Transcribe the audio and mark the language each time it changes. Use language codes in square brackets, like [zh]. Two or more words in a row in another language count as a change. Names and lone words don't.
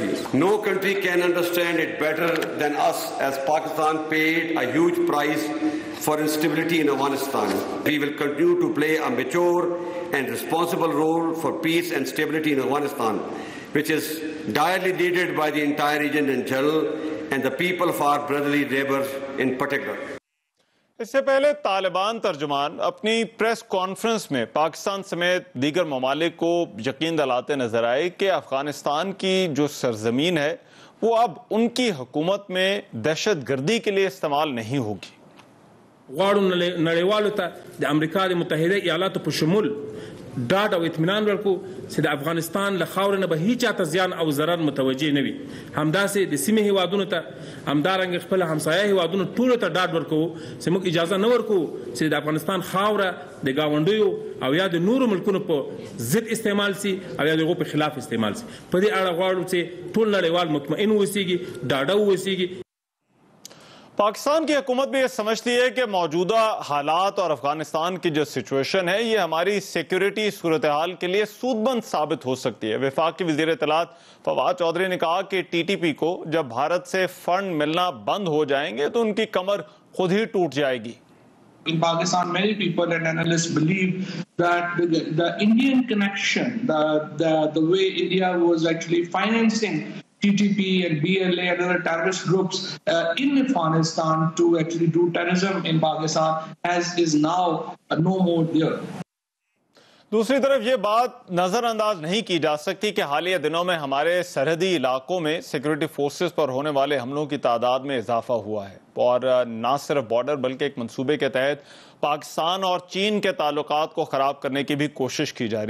[en] No country can understand it better than us, as Pakistan paid a huge price for instability in Afghanistan. We will continue to play a mature and responsible role for peace and stability in Afghanistan, which is direly needed by the entire region in general and the people of our brotherly neighbors in particular. [ur] اس سے پہلے طالبان ترجمان اپنی پریس کانفرنس میں پاکستان سمیت دیگر ممالک کو یقین دلاتے نظر آئے کہ افغانستان کی جو سرزمین ہے وہ اب ان کی حکومت میں دہشت گردی کے لیے استعمال نہیں ہوگی۔ [ps] غواړو نړیوالو ته د امریکا د متحده ایالاتو په شمول ډاډ او اطمینان ورکو چې د افغانستان له خاورې نه به هیڅ چاته زیان او ضرر متوجه نه وي، همداسې د سیمې هیوادونو ته همدارنګه خپل همسایه هیوادونو ټولو ته ډاډ ورکوو چې موږ اجازه نه ورکوو چې د افغانستان خاوره د ګاونډیو او یا د نورو ملکونو په ضد استعمال سي او یا د هغو په خلاف استعمال سي۔ په دې اړه غواړو چې ټول نړیوال مطمئن اوسیږي، ډاډه اوسیږي۔ [ur] پاکستان کی حکومت بھی یہ سمجھتی ہے کہ موجودہ حالات اور افغانستان کی جو سچویشن ہے یہ ہماری سیکیورٹی صورتحال کے لیے سود مند ثابت ہو سکتی ہے۔ وفاقی وزیر اطلاعات فواد چودھری نے کہا کہ ٹی ٹی پی کو جب بھارت سے فنڈ ملنا بند ہو جائیں گے تو ان کی کمر خود ہی ٹوٹ جائے گی۔ [en] In Pakistan, many people and analysts believe that the Indian connection, the way India was actually financing TTP and BLA and other terrorist groups in Afghanistan to actually do terrorism in Pakistan is now no more there. [ur] دوسری طرف یہ بات نظر انداز نہیں کی جا سکتی کہ حالیہ دنوں میں ہمارے سرحدی علاقوں میں سیکورٹی فورسز پر ہونے والے حملوں کی تعداد میں اضافہ ہوا ہے اور نہ صرف بارڈر بلکہ ایک منصوبے کے تحت پاکستان اور چین کے تعلقات کو خراب کرنے کی بھی کوشش کی جا رہی۔